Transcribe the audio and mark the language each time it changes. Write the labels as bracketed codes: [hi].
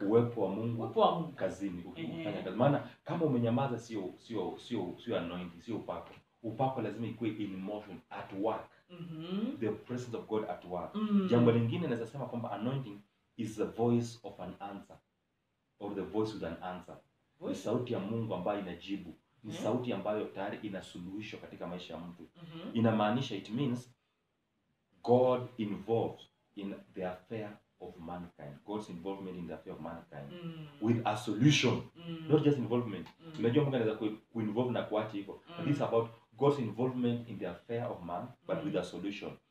[sw] Uwepo wa Mungu kazini, ukifanya kazi. Maana kama umenyamaza sio anointing, sio upako. Upako lazima ikuwe [en] in motion, at work. The presence of God at work. [sw] Jambo lingine naweza sema kwamba [en] anointing is the voice of an answer, or the voice with an answer. [sw] Ni sauti ya Mungu ambayo inajibu. Ni sauti ambayo tayari ina suluhisho katika maisha ya mtu. Inamaanisha, [en] it means God involved in the affair of mankind. God's involvement in the affair of mankind with a solution, not just involvement. [sw] Unajua Mungu anaweza kuinvolve na kuacha hivyo. [en] But this is about God's involvement in the affair of man, but with a solution.